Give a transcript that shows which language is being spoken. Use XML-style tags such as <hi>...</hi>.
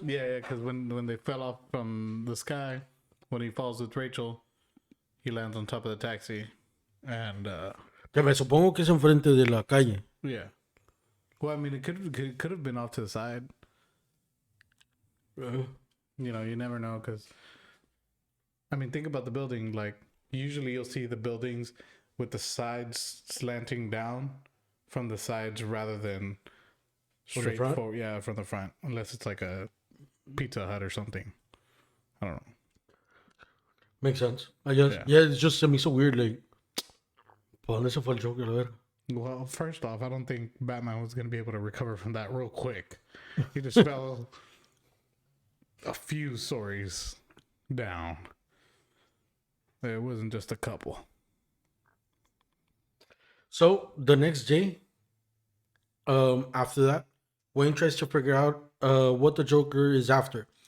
<en>Yeah, because when they fell off from the sky, when he falls with Rachel, he lands on top of the taxi, and</en> <es>Que me supongo que es enfrente de la calle.</es> <en>yeah. Well, I mean, it could have been off to the side. You never know, because I mean, think about the building. Like, usually you'll see the buildings with the sides slanting down from the sides rather than From the straight front? forward. Yeah, from the front, unless it's like a Pizza Hut or something. I don't know. Makes sense. I guess. Yeah. Yeah, it's just to me so weird.</en> <es>Like, ¿por dónde se fue el Joker? A ver.</es> <en>Well, first off, I don't think Batman was going to be able to recover from that real quick. He just fell a few stories down. It wasn't just a couple. So, the next day, after that, Wayne tries to figure out what the Joker is after.</en>